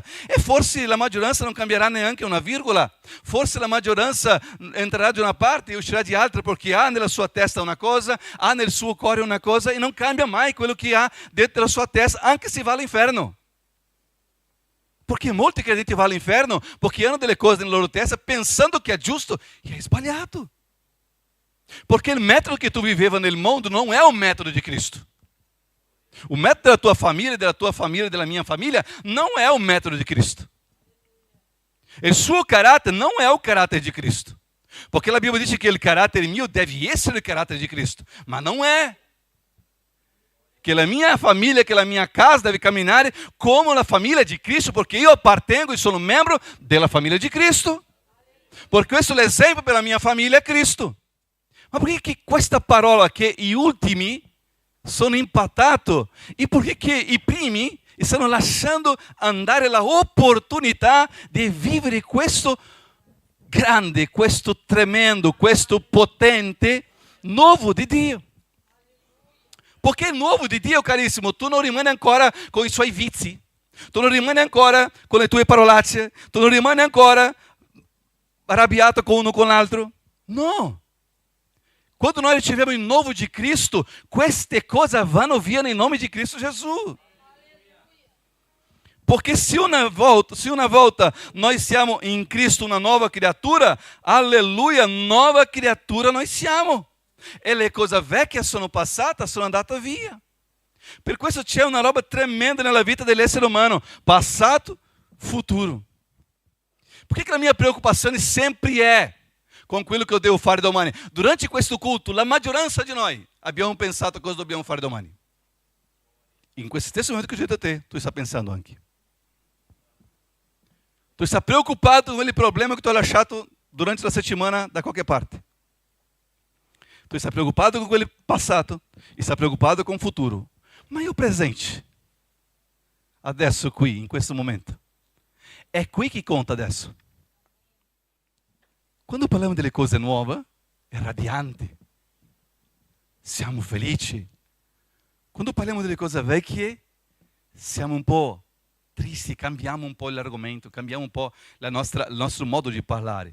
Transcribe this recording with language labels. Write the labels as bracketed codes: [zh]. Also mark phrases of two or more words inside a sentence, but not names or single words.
[it] E forse la maggioranza non cambierà neanche una virgola, forse la maggioranza entrerà di una parte e uscirà di altra perché ha nella sua testa una cosa, ha nel suo cuore una cosa e non cambia mai quello che ha dentro la sua testa, anche se va all'inferno. Perché molti credenti vanno all'inferno perché hanno delle cose nella loro testa pensando che è giusto e è sbagliato. [pt] Porque o método que tu viveva [it] nel mondo [pt] não é o método de Cristo. O método da tua família, da minha família, não é o método de Cristo. O seu caráter não é o caráter de Cristo. Porque a Bíblia diz que o caráter meu deve ser o caráter de Cristo. Mas não é. Que a minha família, que a minha casa deve caminhar como a família de Cristo, porque eu appartengo e sou membro da família de Cristo. [it] Porque questo è l'esempio per la mia famiglia è Cristo. Ma perché questa parola che gli ultimi sono impatati e perché i primi stanno lasciando andare l'opportunità di vivere questo grande, questo tremendo, questo potente nuovo di Dio? Perché il nuovo di Dio, carissimo, tu non rimani ancora con i suoi vizi, tu non rimani ancora con le tue parolacce, tu non rimani ancora arrabbiato com uno com l'altro. [pt] No. Quando nós estivermos em novo de Cristo, [it] queste cose vanno via [pt] em nome de Cristo Jesus. Porque se uma volta nós siamo em Cristo uma nova criatura, aleluia, nova criatura nós siamo. [it] E le cose vecchie sono passate, sono andate via. Per questo c'è una roba tremenda nella vita dell'essere umano, passato, futuro. [pt] Por que a minha preocupação sempre é com aquilo que eu devo [it] fare domani? Durante questo culto, a maggioranza di noi abbiamo pensato cosa dobbiamo fare domani. In questo stesso momento che [pt] eu digo a te, tu está pensando anche. Tu está preocupado com aquele problema que tu [it] hai lasciato [pt] durante a settimana da qualquer parte. Tu está preocupado com aquele passato, está preocupado com o futuro. Ma e o presente? [it] Adesso qui, in questo momento. È qui che conta adesso. Quando parliamo delle cose nuove, è radiante. Siamo felici. Quando parliamo delle cose vecchie, siamo un po' tristi, cambiamo un po' l'argomento, cambiamo un po' il nostro modo di parlare.